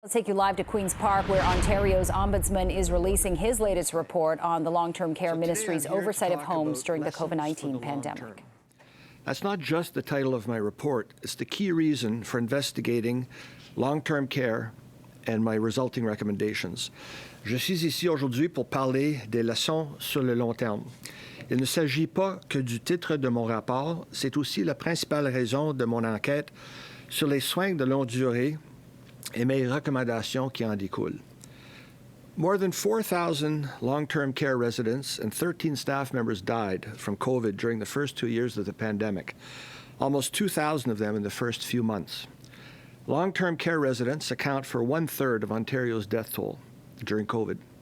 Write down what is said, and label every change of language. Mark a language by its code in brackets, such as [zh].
[en] Let's take you live to Queen's Park, where Ontario's Ombudsman is releasing his latest report on the long-term care ministry's oversight of homes during the COVID-19 pandemic. That's not just the title of my report. It's the key reason for investigating long-term care and my resulting recommendations. [fr] Je suis ici aujourd'hui pour parler des leçons sur le long terme. Il ne s'agit pas que du titre de mon rapport, c'est aussi la principale raison de mon enquête sur les soins de longue durée et mes recommandations qui en découlent. [en] More than 4,000 long-term care residents and 13 staff members died from COVID during the first 2 years of the pandemic, almost 2,000 of them in the first few months. Long-term care residents account for 1/3 of Ontario's death toll during COVID.